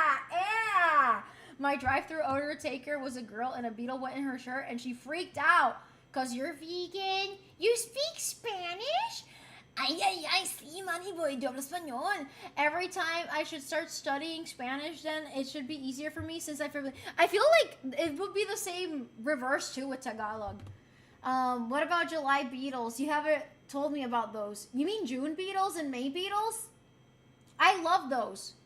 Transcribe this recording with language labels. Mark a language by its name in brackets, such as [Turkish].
[English] Yeah. My drive-thru order taker was a girl and a beetle went in her shirt and she freaked out. Cause you're vegan? You speak Spanish? [Spanish] Ay, sí, Manny boy, yo hablo español. [English] Every time I should start studying Spanish, then it should be easier for me since I feel like it would be the same reverse too with Tagalog. What about July beetles? You haven't told me about those. You mean June beetles and May beetles? I love those.